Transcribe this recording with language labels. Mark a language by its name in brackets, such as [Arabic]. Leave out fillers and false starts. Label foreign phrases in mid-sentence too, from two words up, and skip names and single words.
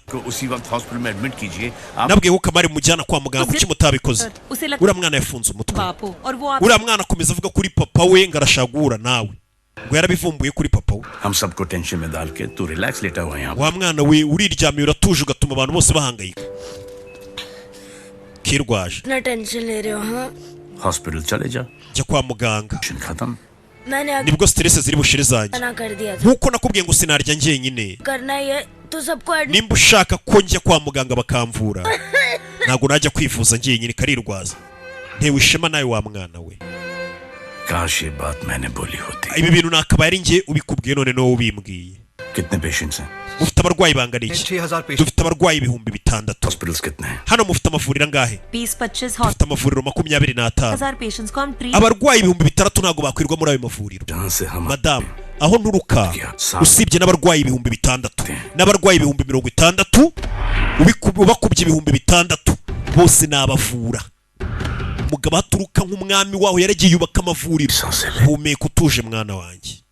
[Kinyarwanda] Nabwiye ko Kamari mujyana kwa muganga, kuki mutabikoze? Uriya mwana yafunze umutwe. Uriya mwana akomeza avuga kuri papa we ngo arashagura nawe, ngo yarabivumbuye kuri papa we. Wa mwana we uriryamiye uratuje ugatuma abantu bose bahangayika. Kirwaje [Hindi] इतना टेंशन ले रहे हो? हाँ हॉस्पिटल चले जा, [Kinyarwanda] jya kwa muganga. nibwo stress ziri bushire zanjye nkuko nakubwiye ngo sinarya njyenyine nimba ushaka ko njya kwa muganga bakamvura ntago najya kwivuza njyenyine karirwaza ntewe ishema nawe wa mwana we [Hindi] काश ये बात मैंने बोली होती [Kinyarwanda] ibi bintu nakabaye ari njye ubikubwiye none no ubimbwiye [Hindi] कितने पेशेंट्स हैं [Kinyarwanda] mufite abarwayi bangana iki dufite abarwayi 6,000 [Hindi] हॉस्पिटल्स कितने हैं [Kinyarwanda] hano mufite amavuriro angahe 20-25 dufite amavuriro 25,000 [Hindi] पेशेंट्स को हम ट्रीट [Kinyarwanda] abarwayi 3,000 ntago bakwirwa muri ayo mavuriro madam aho nturuka usibye n'abarwayi 6,000 n'abarwayi 60,000 ubakubye 6,000 bose nabavura umugabo aturuka nk'umwami waho yaragiye yubaka amavuriro humeka utuje mwana wanjye